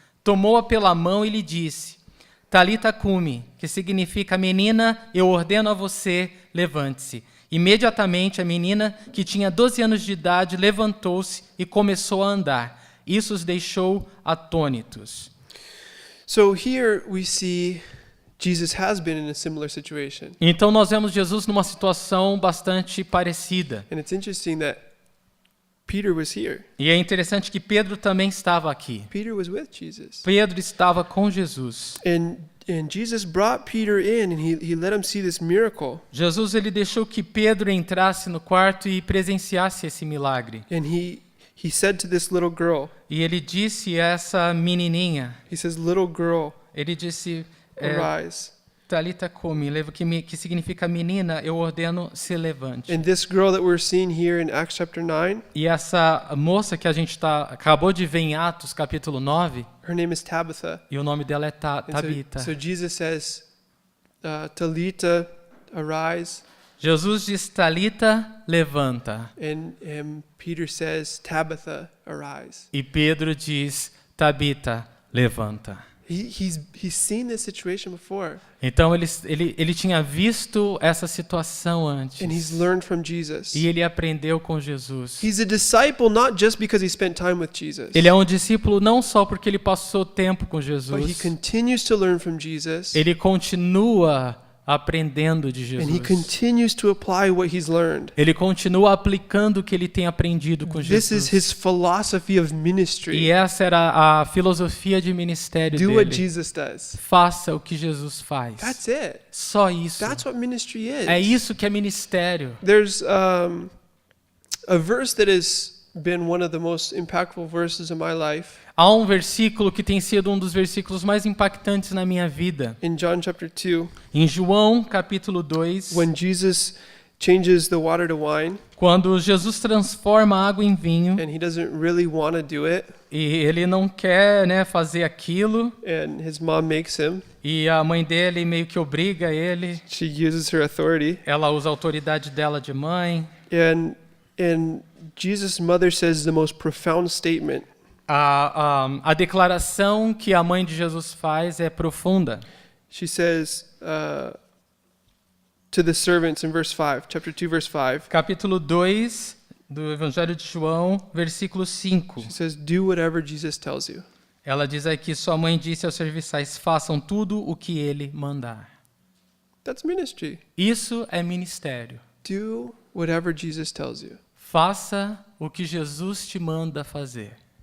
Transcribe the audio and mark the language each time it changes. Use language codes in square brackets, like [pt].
[pt] Tomou-a pela mão e lhe disse: Talita cumi, que significa menina, eu ordeno a você, levante-se. Imediatamente a menina, que tinha 12 anos de idade, levantou-se e começou a andar. Isso os deixou atônitos. [en] So here we see Jesus has been in a similar situation. [pt] Então nós vemos Jesus numa situação bastante parecida. [en] And it's interesting that Peter was here. [pt] E é interessante que Pedro também estava aqui. [en] Peter was with Jesus. [pt] Pedro estava com Jesus. [en] And Jesus brought Peter in and he let him see this miracle. [pt] Jesus ele deixou que Pedro entrasse no quarto e presenciasse esse milagre. [en] And he said to this little girl, [pt] E ele disse a essa menininha, [en] he says, little girl, [pt] ele disse, [en] arise. [pt] Talita cumi, que significa menina, eu ordeno se levante. [en] And this girl that we're seeing here in Acts chapter 9, [pt] E essa moça que a gente acabou de ver em Atos capítulo 9, [en] her name is Tabitha. [pt] e o nome dela é [en] And [pt] Tabita. [en] so Jesus says, Talita, arise. [pt] Jesus diz, Talita, levanta. [en] And Peter says, Tabitha, arise. [pt] E Pedro diz, Tabita, levanta. [en] He's seen this situation before. [pt] Então ele tinha visto essa situação antes. [en] And he's learned from Jesus. [pt] E ele aprendeu com Jesus. [en] He's a disciple not just because he spent time with Jesus, [pt] Ele é um discípulo não só porque ele passou tempo com [en] but he [pt] Jesus. [en] continues to learn from Jesus. [pt] Ele continua aprendendo de [en] And he [pt] Jesus. [en] continues to apply what he's learned. [pt] Ele continua aplicando o que ele tem aprendido com [en] This is [pt] Jesus. [en] his philosophy of [pt] E [en] ministry. [pt] essa era a filosofia de ministério [en] Do what [pt] dele. [en] Jesus does. [pt] Faça o que Jesus faz. [en] That's it. [pt] Só isso. [en] That's what ministry is. [pt] É isso que é ministério. [en] There's a verse that has been one of the most impactful verses in my life. [pt] Há um versículo que tem sido um dos versículos mais impactantes na minha vida. [en] In John chapter 2, [pt] Em João, capítulo 2, [en] when Jesus changes the water to wine, [pt] quando Jesus transforma a água em vinho, [en] and he doesn't really want to do it, [pt] e ele não quer, fazer aquilo, [en] and his mom makes him. [pt] e a mãe dele meio que obriga ele, [en] She uses her authority, [pt] ela usa a autoridade dela de mãe. [en] and Jesus' mother says the most profound statement. [pt] A declaração que a mãe de Jesus faz é profunda. [en] She says to the servants in verse 5, chapter 2, verse 5, [pt] Capítulo 2 do Evangelho de João, versículo 5. [en] she says, do whatever Jesus tells you. [pt] Ela diz aqui, sua mãe disse aos serviçais, façam tudo o que ele mandar. [en] That's ministry. [pt] Isso é ministério. [en] Do whatever Jesus tells you. [pt] Faça o que Jesus te manda fazer.